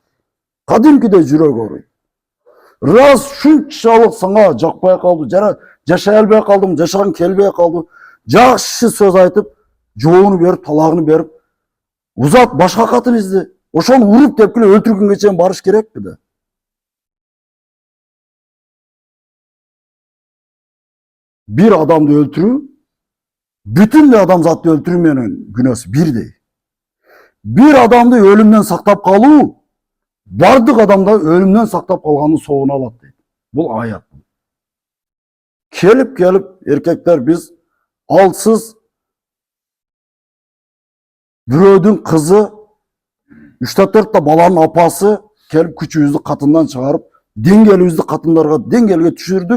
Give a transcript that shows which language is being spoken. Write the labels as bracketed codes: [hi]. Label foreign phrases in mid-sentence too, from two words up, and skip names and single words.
[ky] Кадимкидей жүрөк ооруйт. Раз шунчалык сага жакпай калды, жашай албай калдым, жашагым келбей калды. Жакшы сөз айтып, жоону берип, талагын берип, узат башка катын изди. Ошону уруп тепкиле өлтүргөнгө чейин барыш керекпи да? Bir adamды өлтүрүү, bütün адамзатты өлтүрүү менен күнөөсү бирдей. Bir adamды өлүмдөн сактап калуу, бардык адамды өлүмдөн сактап калганын соогуна алат дейт. Бул аят. Келип эркектер биз алсыз бирөөдүн кызы, 3-4 баланын апасы, келip күчүбүздү катындан чыгарып, деңгээлибизди катындарга деңгээлге түшүрдүк.